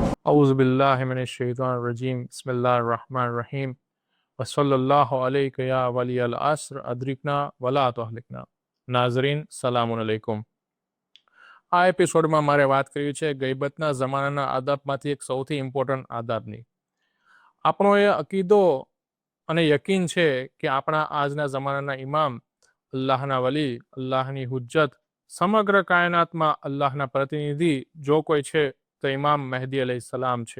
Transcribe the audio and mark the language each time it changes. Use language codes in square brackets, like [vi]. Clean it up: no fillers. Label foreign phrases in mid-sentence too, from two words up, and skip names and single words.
[ar] أعوذ بالله من الشيطان الرجيم بسم الله الرحمن الرحيم وصلى الله عليك يا ولي العصر أدركنا ولا تهلكنا નાઝરીન سلام عليكم. [gu] આ એપિસોડમાં મારે વાત કરવી છે ગઈબતના જમાનાના આદાબમાંથી એક સૌથી ઇમ્પોર્ટન્ટ આદાબની. આપણો એ અકીદો અને યકીન છે કે આપણા આજના જમાનાના ઇમામ, અલ્લાહના વલી, અલ્લાહની હુજ્જત, સમગ્ર કાયનાતમાં અલ્લાહના પ્રતિનિધિ જો કોઈ છે તો ઇમામ મહેદી અલૈહિસ્સલામ છે.